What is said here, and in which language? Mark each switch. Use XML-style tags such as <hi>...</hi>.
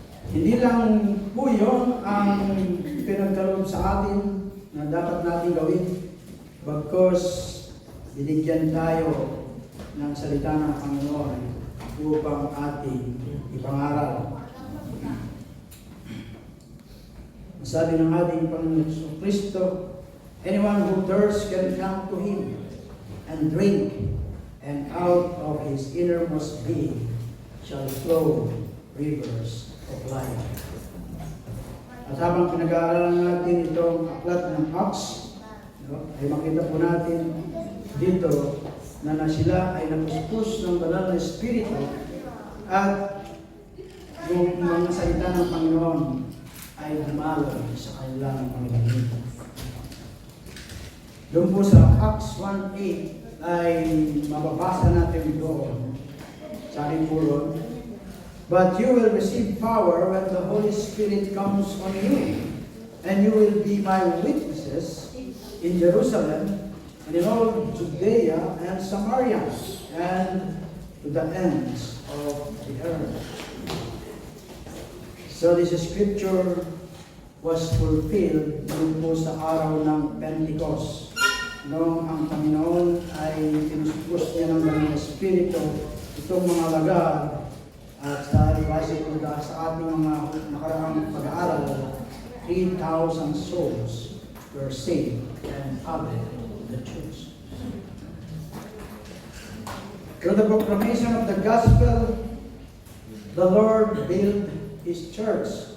<tl>Hindi lang po yun ang pinagkaloob sa atin na dapat natin gawin, bagkus binigyan tayo ng salita ng Panginoon upang ating ipangaral. Sabi ng ating Panginoon Kristo,</tl> <en>anyone who thirsts can come to Him and drink, and out of his innermost being shall flow rivers of life.</en> <tl>At habang pinag-aaralan natin itong aklat ng Acts, ay makita po natin dito na sila ay napuspos ng Banal na Espiritu at yung mga salita ng Panginoon ay humalon sa kanilang mga bibig. Doon po sa Acts 1:8 ay mababasa natin doon sa aking pulon,</tl> <en>but you will receive power when the Holy Spirit comes on you, and you will be my witnesses in Jerusalem and in all Judea and Samaria and to the ends of the earth. So this scripture was fulfilled</en> <tl>noon po sa araw ng Pentecost. Noong ang Panginoon ay pinuspos niya ng Banal na Espiritu itong mga lagar at sa base po sa ating mga nakaraang pag-aaral,</tl> <en>3,000 souls were saved and added to the church. Through the proclamation of the gospel, the Lord built His church.</en>